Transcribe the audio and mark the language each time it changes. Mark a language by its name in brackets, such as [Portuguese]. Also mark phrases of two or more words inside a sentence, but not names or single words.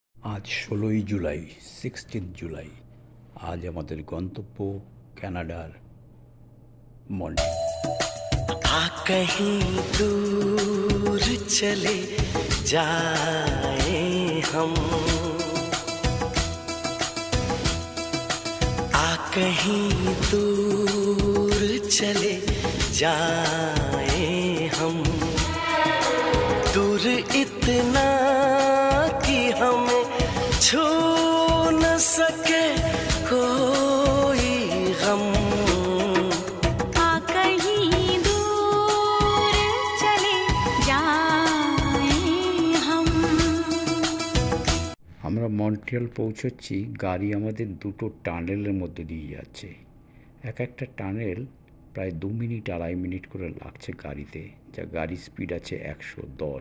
[Bangla] আজ ১৬ই জুলাই, 16 জুলাই। আজ আমাদের গন্তব্য কানাডার মন্ট্রিয়াল। [Hindi] कहीं दूर चले जाए हम, कहीं दूर चले जाए हम, दूर इतना कि हमें छू न सके कोई गम। [Bangla] আমরা মন্ট্রিয়াল পৌঁছচ্ছি। গাড়ি আমাদের দুটো টানেলের মধ্যে দিয়ে যাচ্ছে। এক একটা টানেল প্রায় 2 মিনিট 2.5 মিনিট করে লাগছে গাড়িতে, যা গাড়ির স্পিড আছে 110।